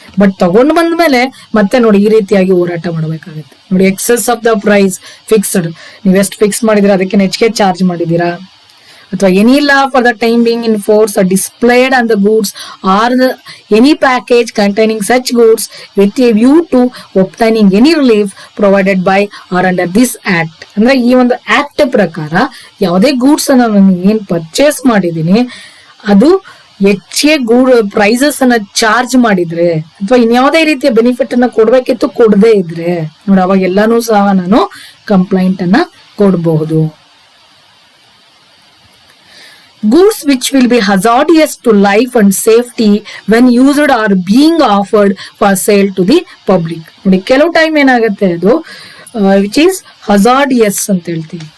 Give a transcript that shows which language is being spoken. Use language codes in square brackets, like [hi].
[kn] But ತಗೊಂಡ್ ಬಂದ್ಮೇಲೆ ಮತ್ತೆ ನೋಡಿ ಈ ರೀತಿಯಾಗಿ ಹೋರಾಟ ಮಾಡ್ಬೇಕಾಗುತ್ತೆ. [en] ನೋಡಿ, excess of the price fixed, [kn] ನೀವು ಎಷ್ಟು ಫಿಕ್ಸ್ ಮಾಡಿದೀರಾ ಅದಕ್ಕೆ ಹೆಚ್ಚಿಗೆ ಚಾರ್ಜ್ ಮಾಡಿದೀರಾ, ಅಥವಾ [en] Any law for the time being in force are displayed on the goods or any package containing such goods with a view to obtaining any relief provided by or under this act. [kn] ಅಂದ್ರೆ ಈ ಒಂದು act ಪ್ರಕಾರ ಯಾವುದೇ goods ಅನ್ನ ನಾನು ಏನ್ purchase ಮಾಡಿದೀನಿ ಅದು ಹೆಚ್ಚಿಗೆ ಪ್ರೈಸಸ್ ಅನ್ನ ಚಾರ್ಜ್ ಮಾಡಿದ್ರೆ, ಅಥವಾ ಇನ್ಯಾವುದೇ ರೀತಿಯ ಬೆನಿಫಿಟ್ ಅನ್ನ ಕೊಡ್ಬೇಕಿತ್ತು ಕೊಡದೇ ಇದ್ರೆ ನೋಡಿ, ಅವಾಗ ಎಲ್ಲಾನು ಸಹ ನಾನು ಕಂಪ್ಲೇಂಟ್ ಅನ್ನ ಕೊಡಬಹುದು. [en] Goods which will be hazardous to life and safety when used are being offered for sale to the public. [kn] ನೋಡಿ, ಕೆಲವು ಟೈಮ್ ಏನಾಗುತ್ತೆ ಅದು [en] which is hazardous [kn] ಅಂತ ಹೇಳ್ತೀವಿ.